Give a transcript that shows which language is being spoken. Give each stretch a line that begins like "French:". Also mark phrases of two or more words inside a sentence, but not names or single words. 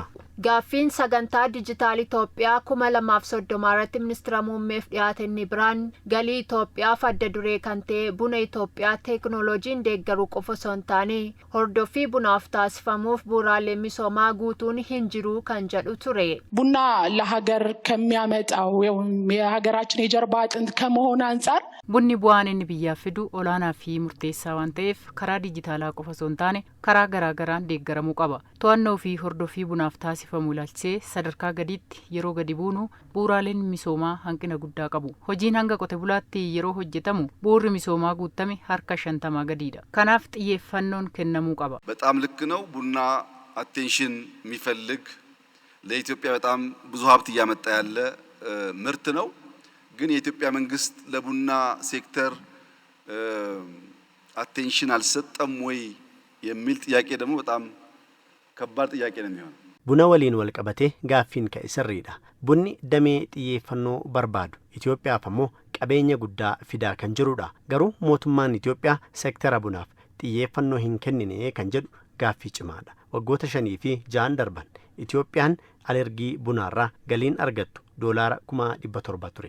Oromo: Gaaffiin sagantaa diijitaal Itoophiyaa 2030 irratti ministeera muummeef dhiyaate inni biraan galii Itoophiyaaf adda duree kan ta'e buna Itoophiyaa teeknooloojiin deeggaruu qofa osoo hin taane hordoffii bunaaf taasifamuuf bu'uuraalee misoomaa guutuun hin jiru kan jedhu ture.
Amharic: ቡና ለሀገር ከሚያመጣው የሀገራችን የጀርባ አጥንት ከመሆኑ አንፃር
Oromo: bunni bu'aan inni biyyaaf fidu olaanaa fi murteessaa waan ta'eef karaa diijitaalaa qofa osoo hin taane karaa garaagaraan deeggaramuu qaba. To'annoo fi hordoffii bunaaf taasifamu ilaalchisee sadarkaa gadiitti yeroo gadi buunu bu'uuraaleen misoomaa hanqina guddaa qabu. Hojiin hanga qote bulaatti yeroo hojjetamu bu'uurri misoomaa guutame harka 50 gadiidha. Kanaaf xiyyeeffannoon kennamuu qaba.
Amharic: በጣም ልክ ነው። ቡና አቴንሽን የሚፈልግ ለኢትዮጵያ በጣም ብዙ ሀብት እያመጣ ያለ ምርት ነው። ግን የኢትዮጵያ መንግስት ለቡና ሴክተር አቴንሽን አልሰጠም ወይ የሚል ጥያቄ ደግሞ በጣም ከባድ ጥያቄ ነው የሚሆነው።
Oromo: Buna waliin wal qabatee gaaffiin ka'e sirriidha. Bunni damee xiyyeeffannoo barbaadu Itoophiyaaf ammoo qabeenya guddaa fidaa kan jirudha. Garuu mootummaan Itoophiyaa sektara bunaaf xiyyeeffannoo hin kennine kan jedhu gaaffii cimaadha. Waggoota 5 fi 6 darban Itoophiyaan alergii bunaarraa galiin argattu $700 ture.